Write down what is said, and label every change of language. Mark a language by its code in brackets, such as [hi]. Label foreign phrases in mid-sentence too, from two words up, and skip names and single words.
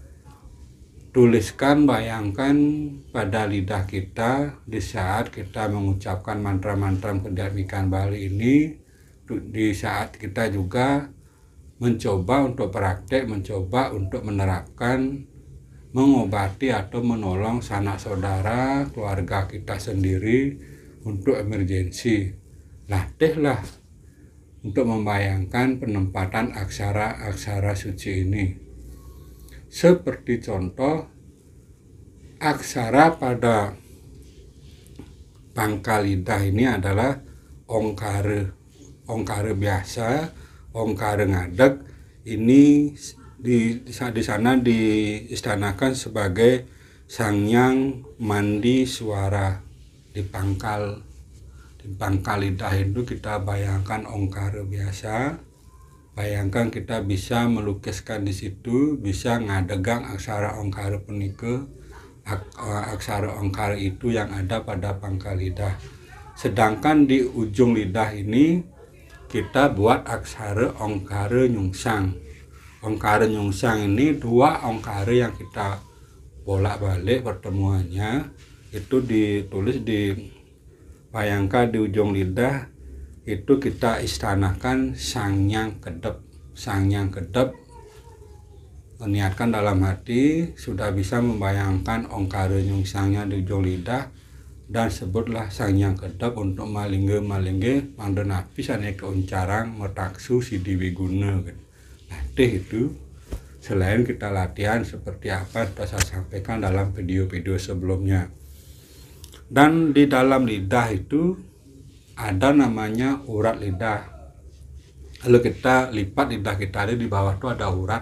[id] tuliskan, bayangkan pada lidah kita di saat kita mengucapkan mantra-mantra kedamikan Bali ini, di saat kita juga mencoba untuk praktek, mencoba untuk menerapkan, mengobati atau menolong sanak saudara, keluarga kita sendiri untuk emergensi. Latihlah untuk membayangkan penempatan aksara-aksara suci ini. Seperti contoh, aksara pada pangkal lidah ini adalah ongkare. Ongkare biasa, ongkare ngadeg, ini di sana diistanakan sebagai Sangyang Mandi Suara. Di pangkal lidah itu kita bayangkan ongkare biasa, bayangkan kita bisa melukiskan di situ, bisa ngadegang aksara ongkare penike, aksara ongkare itu yang ada pada pangkal lidah. Sedangkan di ujung lidah ini kita buat aksara ongkare nyungsang. Ongkare nyungsang ini dua ongkare yang kita bolak-balik pertemuannya, itu ditulis, bayangkan di ujung lidah itu kita istanakan Sangyang Kedep. Sangyang Kedep, meniatkan dalam hati, sudah bisa membayangkan ongkare nyungsangnya di ujung lidah, dan sebutlah Sangyang Kedep [ban] untuk malingge mangdenapi sane keuncarang metaksu sidi wiguna. [id] Latih itu, selain kita latihan seperti apa sudah saya sampaikan dalam video-video sebelumnya. Dan di dalam lidah itu ada namanya urat lidah. Lalu kita lipat lidah kita, di bawah itu ada urat.